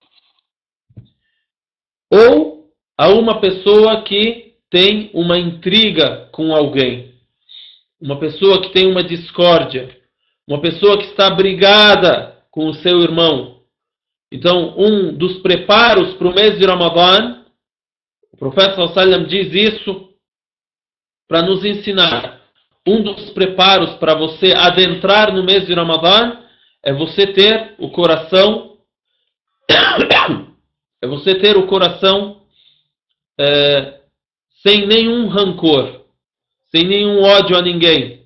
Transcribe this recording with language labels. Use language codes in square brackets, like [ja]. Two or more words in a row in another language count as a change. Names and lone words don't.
[pt] Ou a uma pessoa que tem uma intriga com alguém, uma pessoa que tem uma discórdia, uma pessoa que está brigada com o seu irmão. Então, um dos preparos para o mês de Ramadã, o profeta [ar] صلى الله عليه وسلم [pt] diz isso para nos ensinar. Um dos preparos para você adentrar no mês de Ramadã é você ter o coração sem nenhum rancor, sem nenhum ódio a ninguém.